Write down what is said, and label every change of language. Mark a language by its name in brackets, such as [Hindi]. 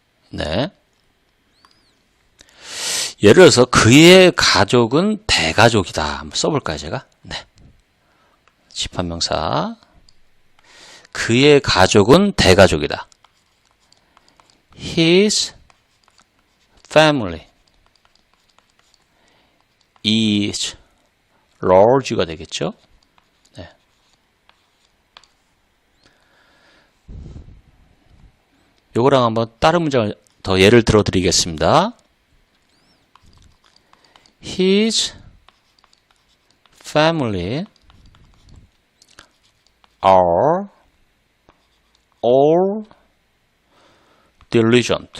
[Korean] 네. 예를 들어서 그의 가족은 대가족이다. 한번 써볼까요, 제가? 네. 집합명사. 그의 가족은 대가족이다. [English] His family is large가 [Korean] 되겠죠? 네. 요거랑 한번 다른 문장을 더 예를 들어 드리겠습니다. [English] His family are all diligent.